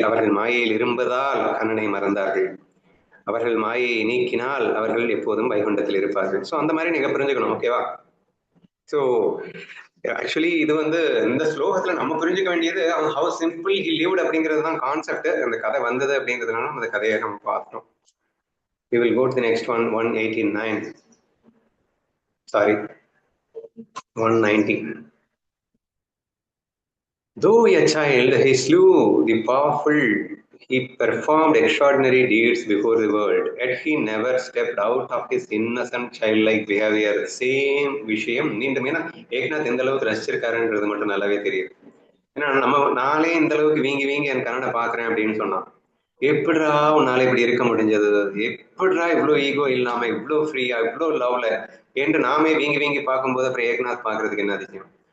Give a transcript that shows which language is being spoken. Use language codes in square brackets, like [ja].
[ta] அவர்கள் மாயையில் இருப்பதால் கண்ணனை மறந்தார்கள். அவர்கள் மாயையை நீக்கினால் அவர்கள் எப்போதும் வைகுண்டத்தில் இருப்பார்கள். ஸோ அந்த மாதிரி நீங்க புரிஞ்சுக்கணும். ஓகேவா? ஸோ ஆக்சுவலி இது இந்த ஸ்லோகத்துல நம்ம புரிஞ்சுக்க வேண்டியது [en] how simple he lived [ta] அப்படிங்கிறது தான் கான்செப்ட். அந்த கதை வந்தது அப்படிங்கிறதுனால அந்த கதையை நம்ம பார்த்தோம். [en] We will go to the next one, 189. Sorry, 190. Though a child, he slew the powerful. He performed extraordinary deeds before the world. Yet he never stepped out of his innocent childlike behavior. [ta] Same விஷயம் மீண்டும் ஏக்நாத் எந்த அளவுக்கு ரசிச்சிருக்காருன்றது மட்டும் நல்லாவே தெரியுது. ஏன்னா நானே இந்த அளவுக்கு வீங்கி என் கண்ணனை பாக்குறேன் அப்படின்னு சொன்னான். எப்படிடா உன்னால இப்படி இருக்க முடிஞ்சது? எப்படிடா இவ்வளவு ஈகோ இல்லாம இவ்வளவு ஃப்ரீயா இவ்வளவு லவ்ல என்று நாமே வீங்கி பார்க்கும்போது அப்புறம் ஏக்நாத் பாக்குறதுக்கு என்ன அதிசயம்?